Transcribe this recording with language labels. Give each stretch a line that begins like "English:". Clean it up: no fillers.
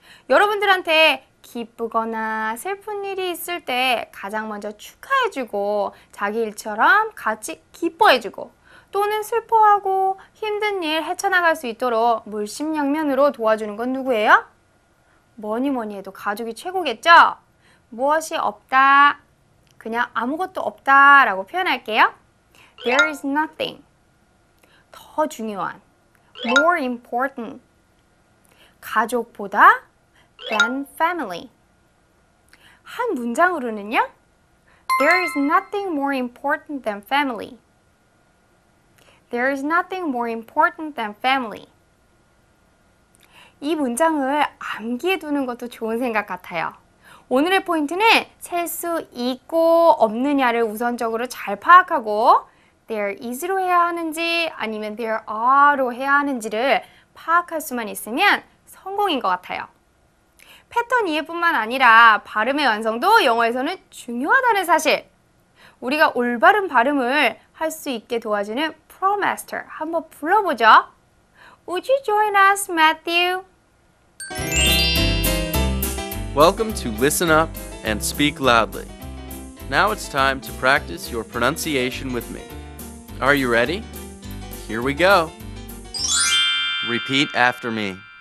Korean: 여러분들한테 기쁘거나 슬픈 일이 있을 때 가장 먼저 축하해주고 자기 일처럼 같이 기뻐해주고 또는 슬퍼하고 힘든 일 헤쳐나갈 수 있도록 물심양면으로 도와주는 건 누구예요? 뭐니 해도 가족이 최고겠죠? 무엇이 없다, 그냥 아무것도 없다 라고 표현할게요. There is nothing.
English: 더 중요한, more important. 가족보다 than family.
Korean: 한 문장으로는요.
English: There is nothing more important than family. There is nothing more important than family.
Korean: 이 문장을 암기해 두는 것도 좋은 생각 같아요. 오늘의 포인트는 셀 수 있고 없느냐를 우선적으로 잘 파악하고 there is로 해야 하는지 아니면 there are로 해야 하는지를 파악할 수만 있으면 성공인 것 같아요. 패턴 이해뿐만 아니라 발음의 완성도 영어에서는 중요하다는 사실. 우리가 올바른 발음을 할 수 있게 도와주는 ProMaster 한번 불러보죠.
English: Would you join us, Matthew? Welcome to Listen Up and Speak Loudly. Now it's time to practice your pronunciation with me. Are you ready? Here we go. Repeat after me.